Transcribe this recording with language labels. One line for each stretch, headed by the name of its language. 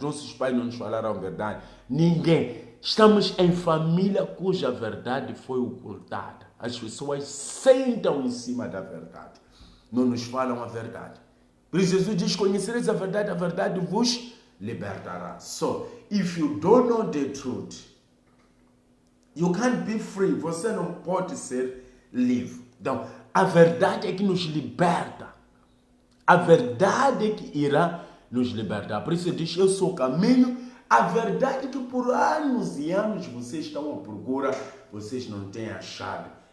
Portuguese: Nossos pais não nos falaram a verdade. Ninguém. Estamos em família cuja verdade foi ocultada. As pessoas sentam em cima da verdade. Não nos falam a verdade. Por isso Jesus diz, conhecereis a verdade vos libertará.
English: So, if you don't know the truth, you can't be free.
Portuguese: Você não pode ser livre. Então, a verdade é que nos liberta. A verdade é que irá nos libertar. Por isso ele diz, eu sou o caminho, a verdade é que por anos e anos vocês estão à procura, vocês não têm achado.